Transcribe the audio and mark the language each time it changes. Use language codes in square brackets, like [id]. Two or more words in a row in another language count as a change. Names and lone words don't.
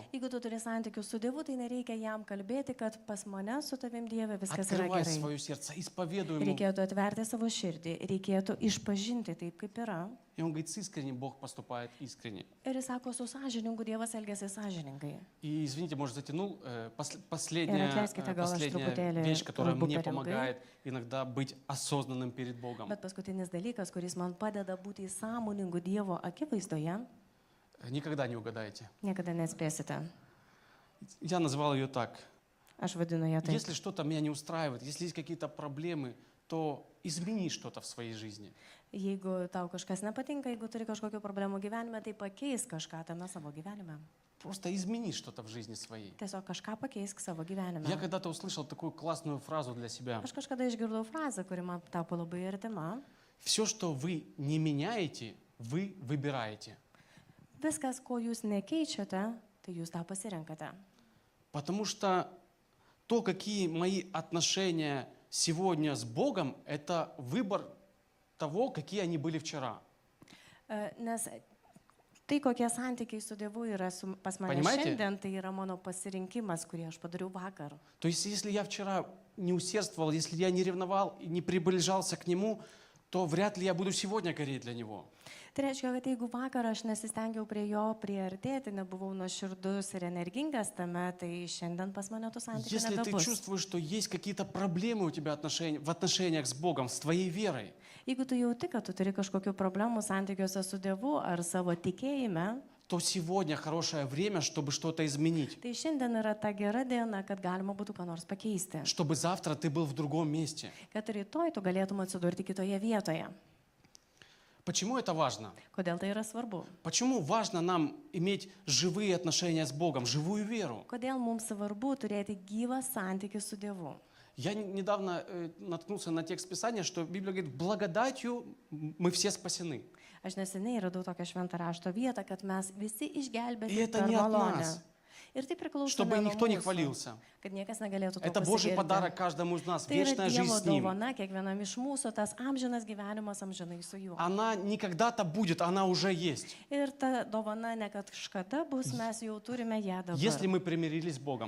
[lt] Jeigu tu turi santykius su Dievu, tai nereikia jam kalbėti, kad pas mane su tavim Dieve viskas yra [ru] Открывай [lt] gerai. [ru] свое сердце, исповедуй Ему. [lt] Reikėtų atverti savo širdį, reikėtų išpažinti taip, kaip yra. [ru] И Он говорит, с искренним Бог поступает искренне. [lt] Ir jis sako, su sąžiningu Dievas elgėsi sąžiningai. [ru] И, извините, может, затянул. И Последняя отляските, [lt] gal aš [ru] последняя [lt] truputėlį [ru] вещь, которая [lt] kalbu [ru] мне [lt] per ilgai. [ru] помогает иногда быть осознанным перед Богом. [lt] Bet paskutinis dalykas, kuris man padeda būti sąmoningu Dievo akivaizdoje, [ru] Никогда не угадаете. [lt] niekada nespėsite. [ru] Я назвал ее так. [lt] Aš vadinu ją taip. [ru] Если что-то меня не устраивает, если есть какие-то проблемы, то измени что-то в своей жизни. [lt] Jeigu tau kažkas nepatinka, jeigu turi kažkokių problemų gyvenime, tai pakeis kažką tame savo gyvenime. [ru] Просто измени что-то в жизни своей. [lt] Tiesiog kažką pakeisk savo gyvenime. [ru] Я когда-то услышал такую классную фразу для себя. [lt] Aš kažkada išgirdau frazę, kuri man tapo labai artima. [ru] все, что вы не меняете, вы выбираете. [lt] Viskas, ko jūs nekeičiate, tai jūs tą pasirenkate. [ru] Потому что то, какие мои отношения сегодня с Богом, это выбор того, какие они были вчера. [lt] Nes tai, kokie santykiai su Dievu yra pas mane [ru] Понимаете? [lt] šiandien, tai yra mano pasirinkimas, kurį aš padariau vakar. [ru] То есть, если я вчера не усердствовал, если я не ревновал и не приближался к Нему, то вряд ли я буду сегодня гореть для Него. [lt] Tai reiškia, kad jeigu vakar aš nesistengiau prie jo priartėti, nebuvau nuoširdus ir energingas tame, tai šiandien pas mane tų santykių [ru] Если ты [lt] nebebus. [ru] чувствуешь, что есть какие-то проблемы у тебя в отношениях с Богом, с твоей верой, [lt] Jeigu tu jauti, kad tu turi kažkokių problemų santykiuose su Dievu ar savo tikėjime, [ru] то сегодня хорошее время, чтобы что-то изменить. [lt] tai šiandien yra ta gera diena, kad galima būtų ką nors pakeisti. [ru] Чтобы завтра ты был в другом месте. [lt] Kad rytoj tu galėtum atsidurti kitoje vietoje. [ru] Почему это важно? [lt] Kodėl tai yra svarbu? [ru] Почему важно нам иметь живые отношения с Богом, живую веру? [lt] Kodėl mums svarbu turėti gyvą santykį su Dievu? [ru] Я недавно наткнулся на текст Писания, что Библия говорит, благодатью мы все спасены. [lt] Aš neseniai radau tokią šventą rašto vietą, kad mes visi [ru] И [lt] išgelbėti [ru] это [lt] per [ru] не от [lt] malonę. [ru] нас, [lt] Ir tai priklauso [ru] чтобы [lt] ne nuo [ru] никто не [lt] mūsų, [ru] хвалился. [lt] kad niekas negalėtų to [ru] Это Божий [lt] pasigirti. [ru] подарок каждому из нас, [lt] Tai yra [ru] вечная жизнь [lt] Dievo [ru] с Ним. [lt] dovana kiekvienam iš mūsų, tas amžinas gyvenimas amžinai su juo. [ru] Она не когда-то будет, она уже есть. [lt] Ir ta dovana ne kad kažkada bus, mes jau turime ją [ru] Если [lt] dabar. [ru] мы примирились с Богом.